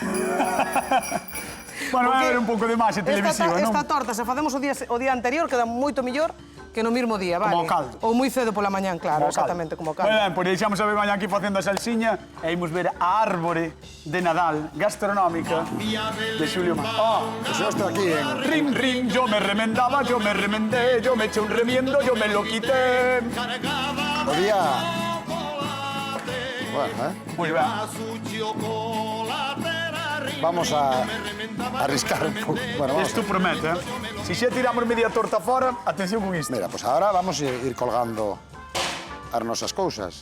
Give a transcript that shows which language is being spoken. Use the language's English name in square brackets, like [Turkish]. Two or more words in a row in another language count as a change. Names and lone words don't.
[Galician] Bueno, vai Porque haber un pouco de máis televisiva, non? Esta torta, se facemos o día anterior, queda moito mellor que no mismo día, vale? Como o caldo. Ou moi cedo pola mañán, claro, exactamente, como o caldo. Moi ben, pois deixamos a ver mañá aquí facendo a salsiña e imos ver a árbore de Nadal gastronómica de Xulio Mato. Oh, [Spanish] Pues yo estoy aquí en... rin, rin, yo me remendaba, yo me remendé, yo me eché un remiendo, yo me lo quité. [Galician] O día... Bueno, Moi ben. vamos a arriscar un pouco. [Spanish] Bueno, vamos. [Galician] Isto promete, eh? Si xa tiramos media torta fora, atención con isto. [Spanish] Mira, pues ahora vamos a ir colgando [Galician] as nosas cousas.